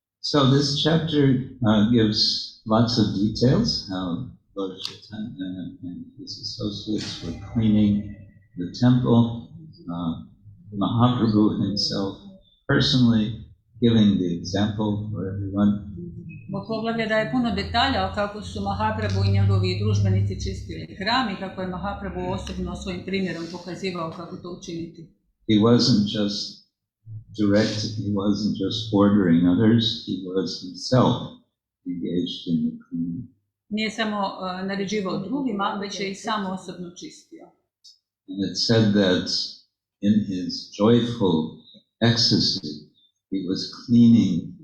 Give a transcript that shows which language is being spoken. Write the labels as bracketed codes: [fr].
[en] So this chapter gives lots of details how Lord Chaitanya and his associates were cleaning the temple. Mahaprabhu himself personally giving the example for everyone. [hr] Ovo poglavlje daje puno detalja o kako su Mahaprabhu i njegovi družbenici čistili hram i kako je Mahaprabhu osobno svojim primjerom pokazivao kako to učiniti. [en] He wasn't just direct. He wasn't just ordering others, he was himself engaged in the cleaning. [hr] Nije samo naređivao drugima, već je i sam osobno čistio. [en] And it said that in his joyful ecstasy, he was cleaning.